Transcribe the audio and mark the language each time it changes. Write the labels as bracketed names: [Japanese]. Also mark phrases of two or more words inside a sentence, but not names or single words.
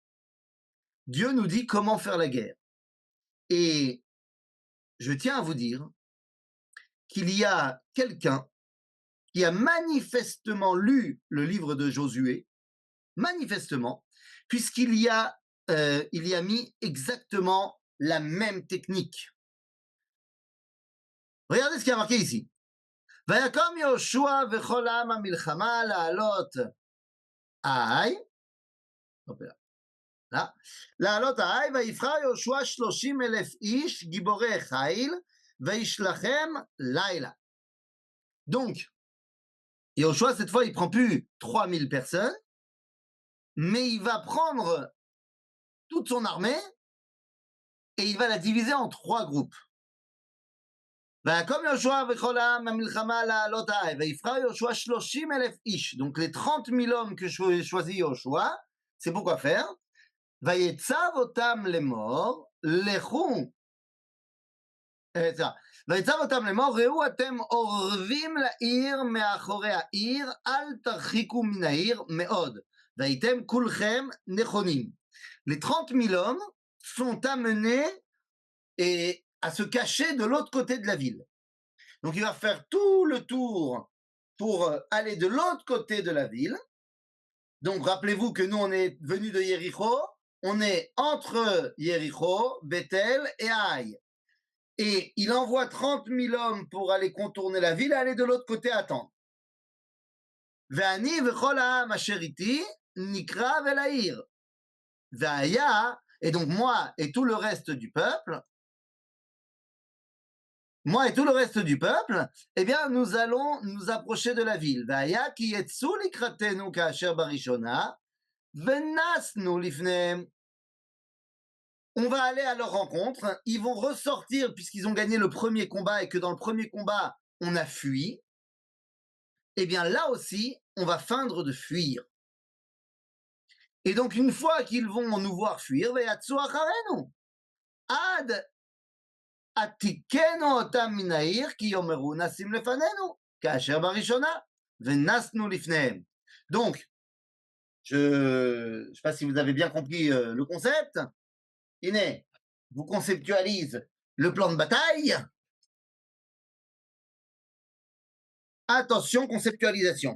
[French] Dieu nous dit comment faire la guerre. Et je tiens à vous dire qu'il y a quelqu'un qui a manifestement lu le livre de Josué, manifestement, puisqu'il y a mis exactement la même technique. Regardez ce qui est marqué ici. [Hebrew] ויקום יהושע וכל עם המלחמה לעלות לעלות העי, ויבחר יהושע 30,000 איש גיבורי חיל, וישלחם לילה. [French] Donc, Yeshua, cette fois, il prend plus 3000 personnes, mais il va prendre toute son armée et il va la diviser en 3 groupes. [Hebrew] ויקום יהושע וכל העם המלחמה לעלות העי, ויבחר יהושע 30,000 איש. [French] Donc les 30 000 hommes que choisit Yeshua, c'est pourquoi faire? [Hebrew] ויצב אותם לאמור, לכו. ויצב אותם לאמור, ראו אתם אורבים לעיר מאחורי העיר, אל תרחיקו מן העיר מאוד, והייתם כולכם נכונים. [French] Les 30 000 hommes sont amenés à se cacher de l'autre côté de la ville. Donc il va faire tout le tour pour aller de l'autre côté de la ville. Donc rappelez-vous que nous on est venus de Yericho, on est entre Yericho, Bethel et Haï. Et il envoie 30 000 hommes pour aller contourner la ville et aller de l'autre côté attendre. [Hebrew] ואני וכל העם אשר אתי נקרב אל העיר. והיה, [French] et donc moi et tout le reste du peuple, eh bien, nous allons nous approcher de la ville. [Hebrew] והיה כי יצאו לקראתנו כאשר בראשנה ונסנו לפניהם. [French] On va aller à leur rencontre, ils vont ressortir puisqu'ils ont gagné le premier combat et que dans le premier combat, on a fui. Eh bien là aussi, on va feindre de fuir. Et donc une fois qu'ils vont nous voir fuir, [Hebrew] עד התיקנו אותם מן העיר כי יאמרו נסים לפנינו כאשר בראשנה ונסנו לפניהם. [French] Donc, je ne sais pas si vous avez bien compris le concept. Iné vous conceptualise le plan de bataille. Attention, conceptualisation.